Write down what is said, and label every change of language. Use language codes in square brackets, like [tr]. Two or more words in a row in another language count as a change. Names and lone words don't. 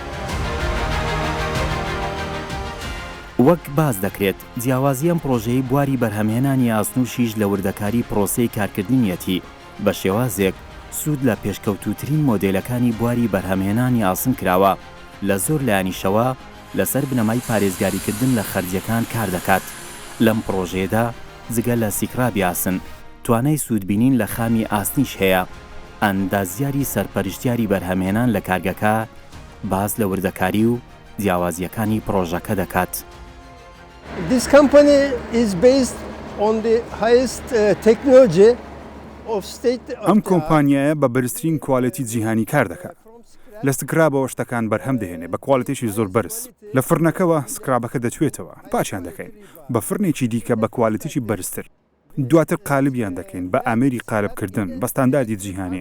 [ckb] وەک باز دەکرێت جیاوازی ئەم پرۆژەی بواری بەرهەمهێنانی ئاسنووشیش لە وردەکاری پرۆسەی کارکردنیەتی بە شێوازێک سوود لە پێشکەوتوترین مۆدێلەکانی بواری بەرهەمهێنانی ئاسن کراوە لە زۆر لایەنیشەوە لەسەر بنەمای پارێزگاریکردن لە خەرجیەکان کار دەکات. لەم پرۆژێدا جگە لە سیکرابی ئاسن توانای سوودبینین لە خامی ئاسنیش هەیە. ئەندازیاری سەرپەرشتیاری بەرهەمهێنان لە کارگەکە باز لە وردەکاری و جیاوازیەکانی پرۆژەکە دەکات. [en] This company is based on the highest technology of state. [ckb] ئەم کۆمپانیایە بە بەرزترین کوالەتی جیهانی کار دەکات. لە سکرابەوە شتەکان بەرهەم دەهێنێ بە کوالەتێکی زۆر بەرز. لە فرنەکەەوە سکرابەکە دەچێتەوە پاچیان دەکەین بە فرنێکی دیکە بە کوالەتێکی بەرزتر. دواتر قالبیان دەکەین بە ئامێری قالبکردن بە ستانداردی جیهانی.